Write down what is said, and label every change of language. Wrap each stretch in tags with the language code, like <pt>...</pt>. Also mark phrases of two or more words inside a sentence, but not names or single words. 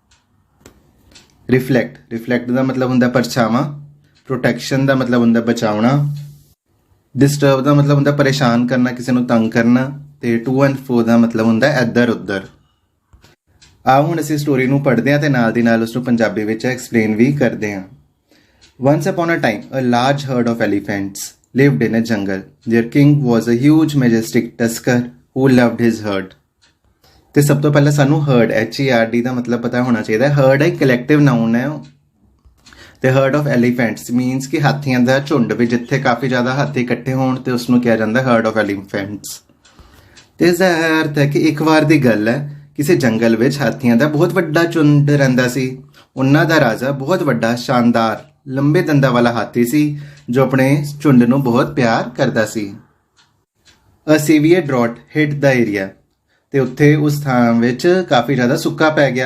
<pa>ਰਿਫਲੈਕਟ, ਰਿਫਲੈਕਟ ਦਾ ਮਤਲਬ ਹੁੰਦਾ ਪਰਛਾਵਾਂ। ਪ੍ਰੋਟੈਕਸ਼ਨ ਦਾ ਮਤਲਬ ਹੁੰਦਾ ਬਚਾਉਣਾ। ਡਿਸਟਰਬ ਦਾ ਮਤਲਬ ਹੁੰਦਾ ਪਰੇਸ਼ਾਨ ਕਰਨਾ, ਕਿਸੇ ਨੂੰ ਤੰਗ ਕਰਨਾ। ਤੇ</pa> <en>to and fro</en> <pa>ਦਾ ਮਤਲਬ ਹੁੰਦਾ ਇੱਧਰ ਉੱਧਰ। ਆਓ ਹੁਣ ਅਸੀਂ ਸਟੋਰੀ ਨੂੰ ਪੜ੍ਹਦੇ ਹਾਂ ਤੇ ਨਾਲ ਦੀ ਨਾਲ ਉਸ ਨੂੰ ਪੰਜਾਬੀ ਵਿੱਚ ਐਕਸਪਲੇਨ ਵੀ ਕਰਦੇ ਹਾਂ।</pa> <en>Once upon a time, a large herd of elephants lived in a jungle. Their king was a huge, majestic tusker who loved his herd.</en> <pa>ਤੇ ਸਭ ਤੋਂ ਪਹਿਲਾਂ ਸਾਨੂੰ herd, HERD ਦਾ ਮਤਲਬ ਪਤਾ ਹੋਣਾ ਚਾਹੀਦਾ। herd ਇੱਕ</pa> <en>collective noun</en> <pa>ਹੈ ਤੇ</pa> <en>herd of elephants means</en> <pa>ਕਿ ਹਾਥੀਆਂ ਦਾ ਝੁੰਡ, ਵੀ ਜਿੱਥੇ ਕਾਫੀ ਜ਼ਿਆਦਾ ਹਾਥੀ ਇਕੱਠੇ ਹੋਣ ਤੇ ਉਸ ਨੂੰ ਕਿਹਾ ਜਾਂਦਾ</pa> <en>herd of elephants।</en> <pa>ਤੇ ਇਸ ਦਾ ਅਰਥ ਹੈ ਕਿ ਇੱਕ ਵਾਰ ਦੀ ਗੱਲ ਹੈ, ਕਿਸੇ ਜੰਗਲ ਵਿੱਚ ਹਾਥੀਆਂ ਦਾ ਬਹੁਤ ਵੱਡਾ ਝੁੰਡ ਰਹਿੰਦਾ ਸੀ। ਉਹਨਾਂ ਦਾ ਰਾਜਾ ਬਹੁਤ ਵੱਡਾ, ਸ਼ਾਨਦਾਰ, ਲੰਬੇ ਦੰਦਾਂ ਵਾਲਾ ਹਾਥੀ ਸੀ ਜੋ ਆਪਣੇ ਝੁੰਡ ਨੂੰ ਬਹੁਤ ਪਿਆਰ ਕਰਦਾ ਸੀ।</pa> <en>a severe drought hit the area,</en> <pa>ਤੇ ਉੱਥੇ ਉਸ ਥਾਂ ਵਿੱਚ ਕਾਫੀ ਜ਼ਿਆਦਾ ਸੁੱਕਾ ਪੈ ਗਿਆ।</pa>